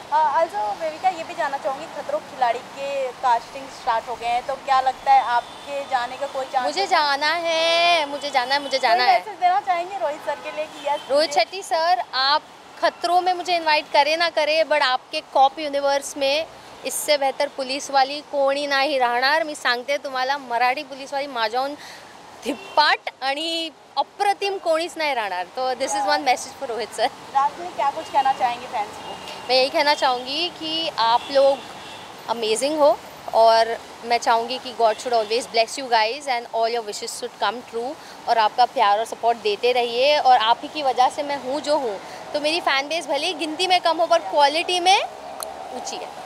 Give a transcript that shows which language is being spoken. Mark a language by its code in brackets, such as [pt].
[hi] Also बेबिका, ये भी जानना चाहूँगी, खतरों के खिलाड़ी के कास्टिंग स्टार्ट हो गए हैं, तो क्या लगता है आपके जाने का कोई चांस? मुझे जाना है। मैसेज देना चाहेंगे रोहित सर के लिए कि यस रोहित शेट्टी सर, आप खतरों में मुझे इनवाइट करे ना करे, बट आपके कॉप युनिवर्स में इससे बेहतर पुलिस वाली [mr] कोणी नाही राहणार। मी सांगते तुम्हाला, मराठी पुलिस वाली माझ्याहून धिप्पाट आणि अप्रतिम कोणीच नाही राहणार। [en] तो this is one message for Rohit sir. [hi] रात में क्या कुछ कहना चाहेंगे फैंस को? मैं यही कहना चाहूँगी कि आप लोग अमेजिंग हो, और मैं चाहूँगी कि [en] God should always bless you guys and all your wishes should come true, [hi] और आपका प्यार और सपोर्ट देते रहिए। और आप ही की वजह से मैं हूँ जो हूँ। तो मेरी फ़ैन बेस भले ही गिनती में कम हो पर क्वालिटी में ऊँची है।